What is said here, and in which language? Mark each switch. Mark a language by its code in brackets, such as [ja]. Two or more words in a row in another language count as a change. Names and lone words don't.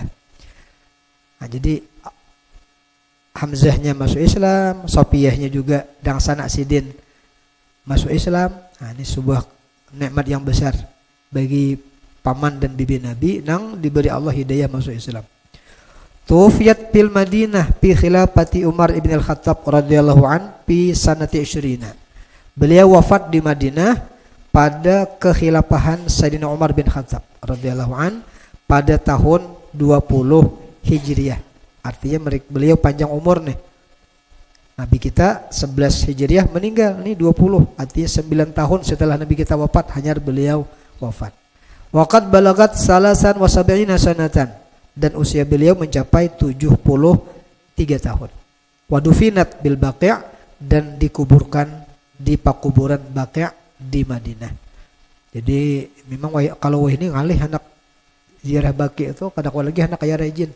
[bjn] Nah, jadi Hamzahnya masuk Islam, Sofiyahnya juga dang sanak sidin masuk Islam. Nah, ini sebuah nikmat yang besar bagi paman dan bibi Nabi nang diberi Allah hidayah masuk Islam. [ar] توفيت في المدينة في خلافة عمر بن الخطاب رضي الله عن في سنة 20. [bjn] Beliau wafat di Madinah pada kekhilafahan Sayyidina Umar bin Khattab [ar] رضي الله عن [bjn] pada tahun 20 Hijriah. Artinya beliau panjang umur nih. Nabi kita 11 Hijriah meninggal, nih 20. Artinya 9 tahun setelah Nabi kita wafat hanya beliau wafat. [ar] وقد بلغت ثلاثا وسبعين سنة, [bjn] dan usia beliau mencapai 73 tahun. [ar] ودفنت بالبقيع', [bjn] dan dikuburkan di pakuburan Baqi' di Madinah. Jadi memang kalau ini ngalih anak ziarah Baqi' itu kadang lagi anak kaya rajin.